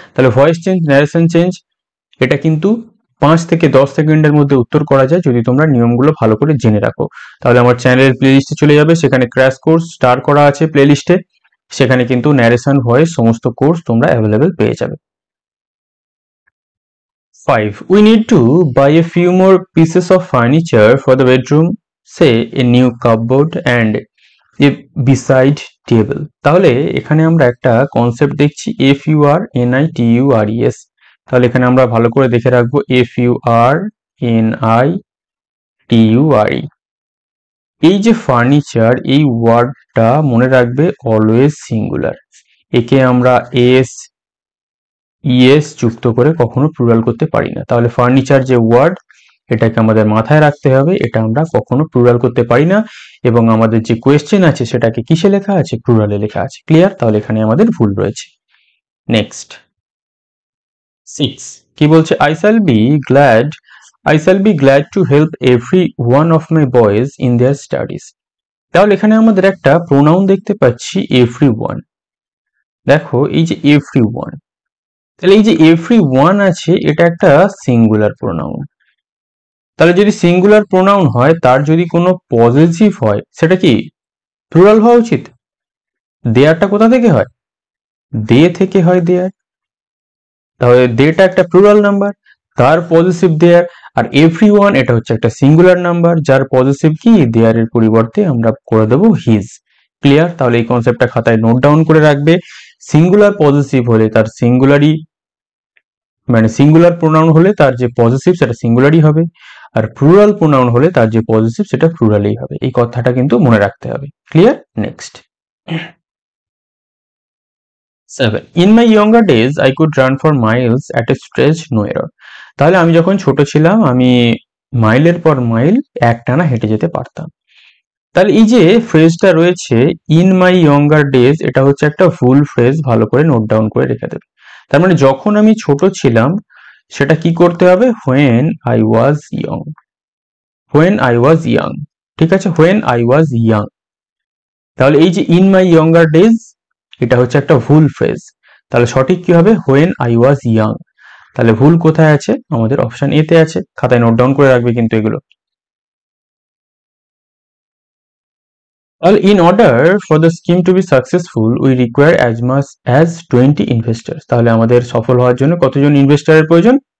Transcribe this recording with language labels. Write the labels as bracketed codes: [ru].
[bn] তাহলে voice change, narration change, এটা কিন্তু 5 থেকে 10 সেকেন্ডের মধ্যে উত্তর করা যায় যদি তোমরা নিয়মগুলো ভালো করে জেনে রাখো। তাহলে আমার চ্যানেলের প্লেলিস্টে চলে যাবে, সেখানে ক্র্যাশ কোর্স স্টার করা আছে প্লেলিস্টে, সেখানে কিন্তু ন্যারেশন ভয়েস সমস্ত কোর্স তোমরা অ্যাভেলেবেল পেয়ে যাবে। 5. [en] We need to buy a few more pieces of furniture for the bedroom, say a new cupboard and beside table। [bn] তাহলে এখানে আমরা একটা কনসেপ্ট দেখছি FURNITURES। তাহলে এখানে আমরা ভালো করে দেখে রাখবো FURNITURE। এই যে ফার্নিচার, এই ওয়ার্ডটা মনে রাখবে অলওয়েজ সিঙ্গুলার। একে আমরা ES যুক্ত করে কখনো প্লুরাল করতে পারি না। তাহলে ফার্নিচার যে ওয়ার্ড, এটাকে আমাদের মাথায় রাখতে হবে, এটা আমরা কখনো প্লুরাল করতে পারি না। এবং আমাদের যে কোয়েশ্চেন আছে সেটাকে কিসে লেখা আছে? প্লুরালে লেখা আছে। ক্লিয়ার? তাহলে এখানে আমাদের ভুল রয়েছে। নেক্সট 6 কি বলছে? [en] I shall be glad to help every one of my boys in their studies। [bn] তাহলে এখানে আমাদের একটা প্রোনাউন দেখতে পাচ্ছি everyone। দেখো এই যে everyone, তাহলে এই যে everyone আছে, এটা একটা সিঙ্গুলার প্রোনাউন। তাহলে যদি সিঙ্গুলার প্রোনাউন হয়, তার যদি কোনো পজিটিভ হয়, সেটা কি প্লুরাল হওয়া উচিত? দেয়ারটা কোথা থেকে হয়? দে থেকে হয় দেয়ার। তাহলে দেটা একটা প্লুরাল নাম্বার, তার পজিটিভ দেয়ার। আর এভরিওয়ান এটা হচ্ছে একটা সিঙ্গুলার নাম্বার, যার পজিটিভ কি দেয়ারের পরিবর্তে আমরা করে দেবো হিজ। ক্লিয়ার? তাহলে এই কনসেপ্টটা খাতায় নোট ডাউন করে রাখবে। সিঙ্গুলার পজিটিভ হলে তার সিঙ্গুলারই, মানে সিঙ্গুলার প্রোনাউন হলে তার যে পজিটিভ সেটা সিঙ্গুলারই হবে, আর প্লুরাল প্রোনাউন হলে তার যে পজিটিভ সেটা প্লুরালই হবে। এই কথাটা কিন্তু মনে রাখতে হবে। Clear? Next [en] 7 in my younger days I could run for miles at a stretch no error। [bn] তাহলে আমি যখন ছোট ছিলাম, আমি মাইলের পর মাইল একটানা হেঁটে যেতে পারতাম। তাহলে এই যে ফ্রেজটা রয়েছে ইন মাই ইয়ঙ্গার ডেজ, এটা হচ্ছে একটা ফুল ফ্রেজ, ভালো করে নোট ডাউন করে রেখে দেবে। তার মানে যখন আমি ছোট ছিলাম, সেটা কি করতে হবে? [en] when I was young, when I was young। [bn] ঠিক আছে, [en] when I was young। [bn] তাহলে এই যে ইন মাই ইয়ঙ্গার ডেজ, এটা হচ্ছে একটা ভুল ফ্রেজ। তাহলে সঠিক কি হবে? [en] when I was young। [bn] তাহলে ভুল কোথায় আছে? আমাদের অপশন এ তে আছে। খাতায় নোট ডাউন করে রাখবে কিন্তু এগুলো। [en] Well, in order for the scheme to be successful, we require as much as 20 investors। [bn] তাহলে আমাদের সফল হওয়ার জন্য কতজন ইনভেস্টরের প্রয়োজন?